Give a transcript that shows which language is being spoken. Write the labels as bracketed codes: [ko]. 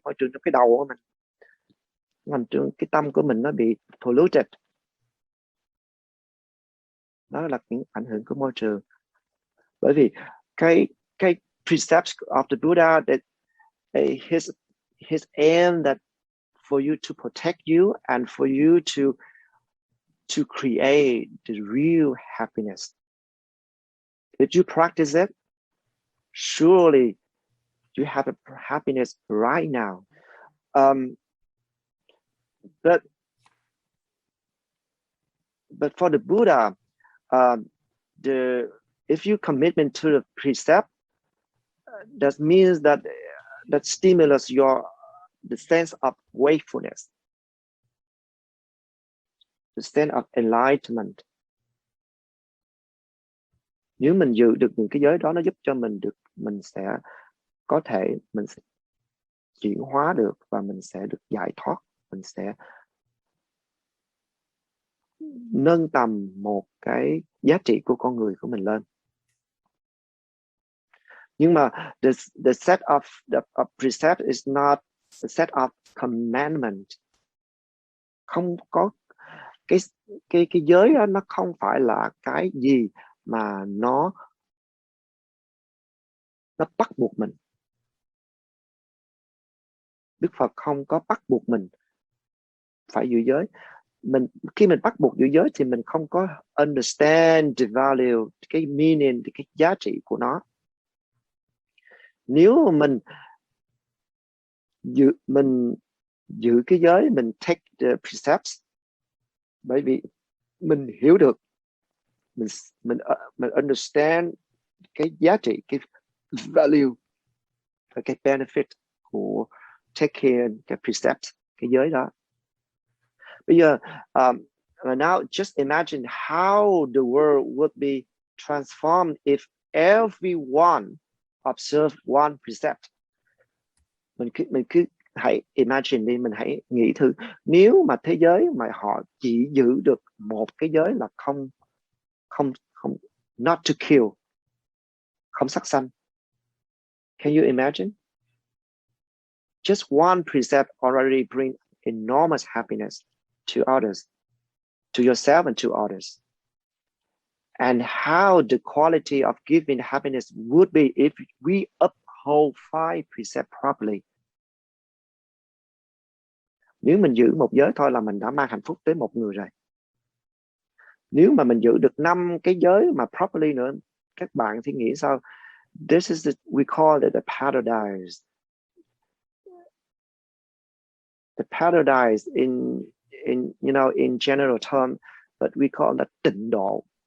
[vi] Môi trường trong cái đầu của mình cái tâm của mình nó bị polluted. Đó là những ảnh hưởng của môi trường. Bởi vì cái [en] precepts of the Buddha, that his aim that for you to protect you and for you to create the real happiness. If you practice it, surely you have a happiness right now. But for the Buddha, if you commitment to the precept, that means that stimulates the sense of wakefulness, the sense of enlightenment. [vi] Nếu mình giữ được những cái giới đó, nó giúp cho mình sẽ có thể mình sẽ chuyển hóa được và mình sẽ được giải thoát, mình sẽ nâng tầm một cái giá trị của con người của mình lên. Nhưng mà [en] the set of precept is not a set of commandment. [vi] Không có cái giới đó, nó không phải là cái gì mà nó bắt buộc mình. Đức Phật không có bắt buộc mình phải giữ giới. Khi mình bắt buộc giữ giới thì mình không có [en] understand the value, [vi] cái meaning, cái giá trị của nó. Nếu mà mình giữ cái giới, mình [en] take the precepts, [vi] bởi vì mình hiểu được, mình understand cái giá trị, cái value và cái benefit của [en] take care [vi] cái precepts, cái giới đó. Bây giờ [en] now just imagine how the world would be transformed if everyone observe one precept. [vi] Mình cứ hãy imagine đi, mình hãy nghĩ thử, nếu mà thế giới mà họ chỉ giữ được một cái giới là không [en] not to kill, [vi] không sát sanh. [en] Can you imagine? Just one precept already bring enormous happiness to others, to yourself and to others. And how the quality of giving happiness would be if we uphold 5 precepts properly. [vi] Nếu mình giữ một giới thôi là mình đã mang hạnh phúc tới một người rồi. Nếu mà mình giữ được 5 cái giới mà properly nữa, các bạn thì nghĩ sao? [en] This is we call it the paradise. The paradise in in general term, but we call that [vi] tịnh độ.